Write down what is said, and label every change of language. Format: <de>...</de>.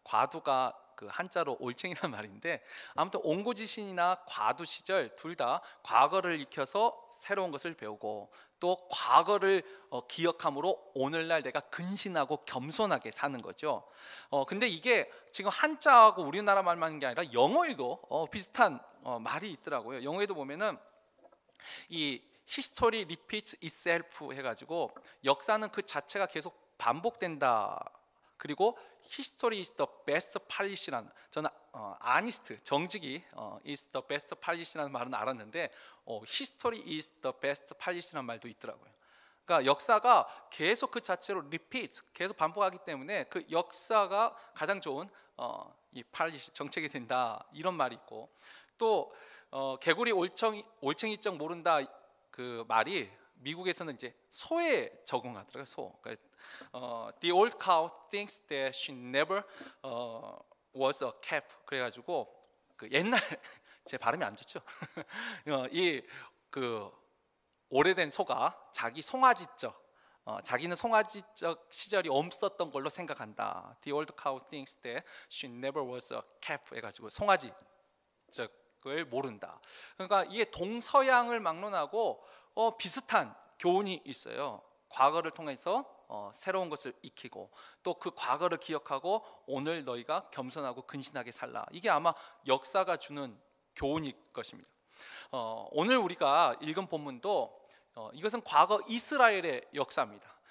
<ko>과두가 그 한자로 올챙이라는 말인데, 아무튼 온고지신이나 과두 시절 둘 다 과거를 익혀서 새로운 것을 배우고 또 과거를 기억함으로 오늘날 내가 근신하고 겸손하게 사는 거죠. 근데 이게 지금 한자하고 우리나라 말만 게 아니라 영어에도 비슷한 말이 있더라고요. 영어에도 보면은 이</ko> <en>history repeats itself</en> <ko>해가지고 역사는 그 자체가 계속 반복된다. 그리고</ko> <en>history is the best policy</en> <ko>라는, 저는 아니스트 정직이</ko> <en>is the best policy</en> <ko>라는 말은 알았는데 history is the best policy라는 말도 있더라고요. 그러니까 역사가 계속 그 자체로 repeat, 계속 반복하기 때문에 그 역사가 가장 좋은 이 policy, 정책이 된다, 이런 말이 있고, 또 개구리 올챙이적 모른다 그 말이 미국에서는 이제 소에 적응하더라고요. 소.</ko> <en>The old cow thinks that she never was a calf.</en> <ko>그래가지고 그 옛날 제 발음이 안 좋죠. 이 그 오래된 소가 자기 송아지적 자기는 송아지적 시절이 없었던 걸로 생각한다.</ko> <en>The old cow thinks that she never was a calf.</en> <ko>해가지고 송아지적을 모른다. 그러니까 이게 동서양을 막론하고 비슷한 교훈이 있어요. 과거를 통해서 새로운 것을 익히고 또 그 과거를 기억하고 오늘 너희가 겸손하고 근신하게 살라. 이게 아마 역사가 주는 교훈일 것입니다. 오늘 우리가 읽은 본문도 이것은 과거 이스라엘의 역사입니다.</ko>